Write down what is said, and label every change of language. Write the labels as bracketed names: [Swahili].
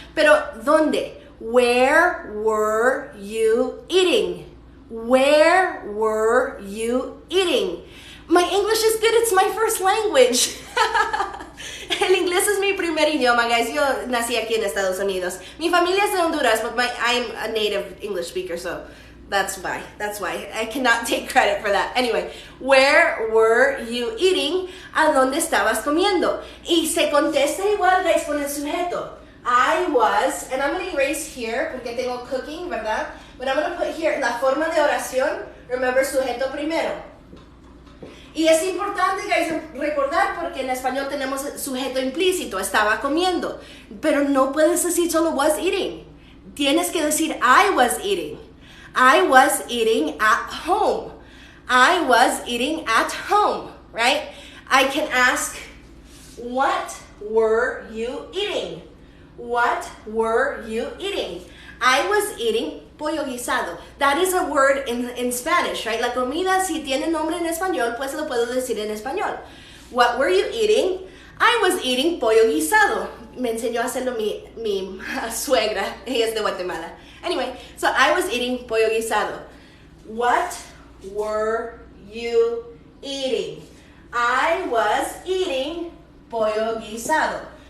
[Spanish] Pero, ¿dónde? [English] Where were you eating? Where were you eating? My English is good. It's my first language. [Spanish] El inglés es mi primer idioma, guys. Yo nací aquí en Estados Unidos. Mi familia es de Honduras, [English] but I'm a native English speaker, so that's why. I cannot take credit for that. Anyway, where were you eating? [Spanish] ¿A dónde estabas comiendo? Y se contesta igual, guys, con el sujeto. [English] I was, and I'm going to erase here, [Spanish] porque tengo cooking, ¿verdad? [English] But I'm going to put here, [Spanish] la forma de oración, [English] remember, [Spanish] sujeto primero. Y es importante, guys, recordar, porque en español tenemos sujeto implícito, estaba comiendo. Pero no puedes decir solo [English] was eating. [Spanish] Tienes que decir [English] I was eating. I was eating at home. I was eating at home, right? I can ask, what were you eating? What were you eating? I was eating pollo guisado. That is a word in Spanish, right? [Spanish] La comida, si tiene nombre en español, pues lo puedo decir en español. [English] What were you eating? I was eating pollo guisado. [Spanish] Me enseñó a hacerlo mi suegra. Ella es de Guatemala. [English] Anyway, so I was eating pollo guisado. What were you eating? I was eating pollo guisado.